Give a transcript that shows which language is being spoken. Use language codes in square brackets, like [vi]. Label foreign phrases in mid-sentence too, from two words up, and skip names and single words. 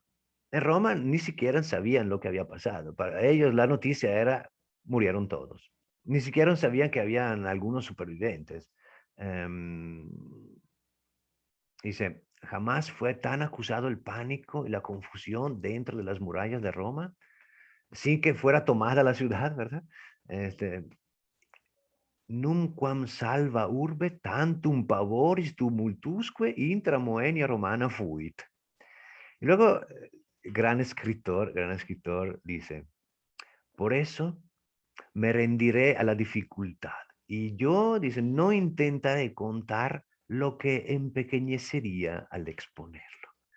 [es] En Roma ni siquiera sabían lo que había pasado. Para ellos la noticia era, murieron todos. Ni siquiera sabían que habían algunos supervivientes. Dice, jamás fue tan acusado el pánico y la confusión dentro de las murallas de Roma, sin que fuera tomada la ciudad, ¿verdad? [la] Nunquam salva urbe tantum pavoris tumultusque intra Moenia Romana fuit. [es] Y luego, gran escritor dice, por eso me rendiré a la dificultad. Y yo, dice, no intentaré contar lo que empequeñecería al exponerlo.